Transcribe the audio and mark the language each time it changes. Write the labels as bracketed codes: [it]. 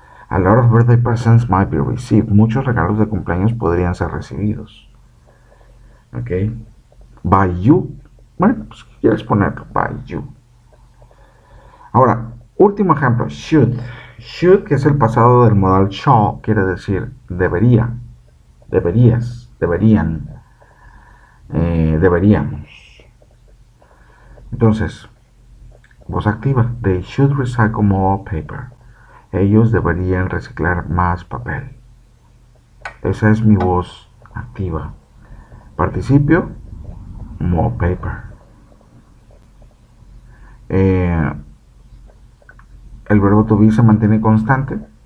[en] A lot of birthday presents might be received. [es] Muchos regalos de cumpleaños podrían ser recibidos. Ok. [en] By you. [es] Bueno, pues quieres ponerlo. [en] By you. [es] Ahora, último ejemplo. [en] Should. [es] Should, que es el pasado del modal shall, quiere decir debería. Deberías. Deberían. Deberíamos. Entonces, voz activa. [en] They should recycle more paper. [es] Ellos deberían reciclar más papel. Esa es mi voz activa. Participio, [en] more paper. [es] el verbo to be se mantiene constante.